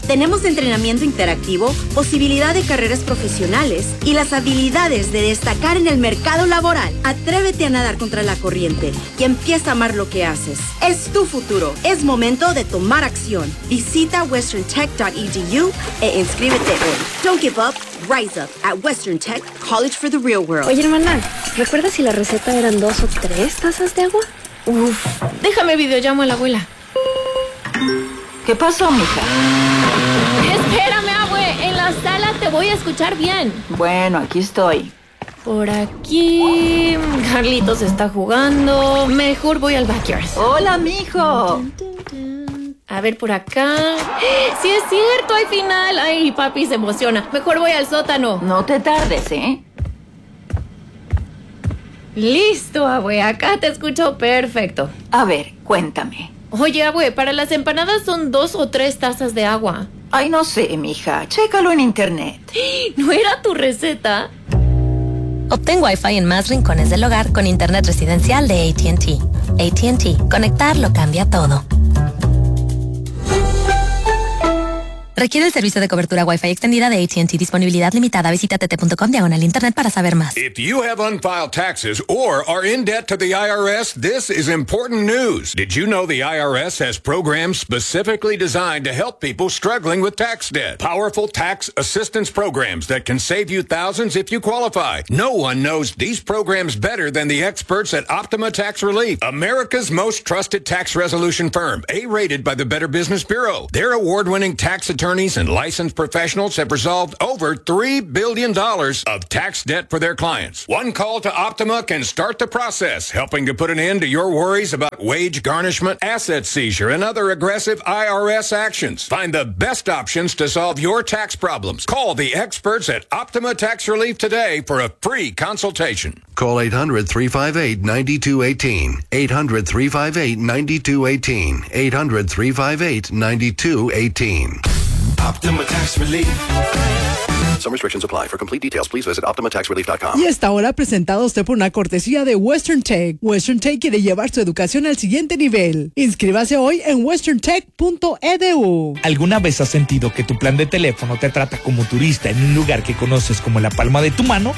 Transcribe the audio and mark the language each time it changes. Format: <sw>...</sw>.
<es>Tenemos entrenamiento interactivo, posibilidad de carreras profesionales y las habilidades de destacar en el mercado laboral. Atrévete a nadar contra la corriente y empieza a amar lo que haces. Es tu futuro. Es momento de tomar acción. Visita westerntech.edu e inscríbete hoy.</es> <en>Don't give up. Rise up at Western Tech College for the real world.</en> <es>Oye, hermana, ¿recuerdas si la receta eran 2 o 3 tazas de agua? Uf, déjame videollamo a la abuela. ¿Qué pasó, mija? Espérame, abue, en la sala te voy a escuchar bien. Bueno, aquí estoy. Por aquí, Carlitos está jugando. Mejor voy al backyard. Hola, mijo. A ver, por acá. Sí, es cierto, hay final. Ay, papi se emociona. Mejor voy al sótano. No te tardes, ¿eh? Listo, abue, acá te escucho perfecto. A ver, cuéntame. Oye, abue, ¿para las empanadas son 2 o 3 tazas de agua? Ay, no sé, mija, chécalo en internet. ¿No era tu receta? Obtén Wi-Fi en más rincones del hogar con internet residencial de AT&T. AT&T, conectar lo cambia todo. Requiere el servicio de cobertura Wi-Fi extendida de AT&T. Disponibilidad limitada. Visita tt.com/internet para saber más.</es> <en>If you have unfiled taxes or are in debt to the IRS, this is important news. Did you know the IRS has programs specifically designed to help people struggling with tax debt? Powerful tax assistance programs that can save you thousands if you qualify. No one knows these programs better than the experts at Optima Tax Relief, America's most trusted tax resolution firm, A-rated by the Better Business Bureau. Their award-winning tax attorney attorneys and licensed professionals have resolved over $3 billion of tax debt for their clients. One call to Optima can start the process, helping to put an end to your worries about wage garnishment, asset seizure, and other aggressive IRS actions. Find the best options to solve your tax problems. Call the experts at Optima Tax Relief today for a free consultation. Call 800-358-9218. 800-358-9218. 800-358-9218. Optima Tax Relief. Some restrictions apply. For complete details, please visit OptimaTaxRelief.com.</en> <es>Y esta hora presentado usted por una cortesía de Western Tech. Western Tech quiere llevar su educación al siguiente nivel. Inscríbase hoy en WesternTech.edu. ¿Alguna vez has sentido que tu plan de teléfono te trata como turista en un lugar que conoces como la palma de tu mano?</es>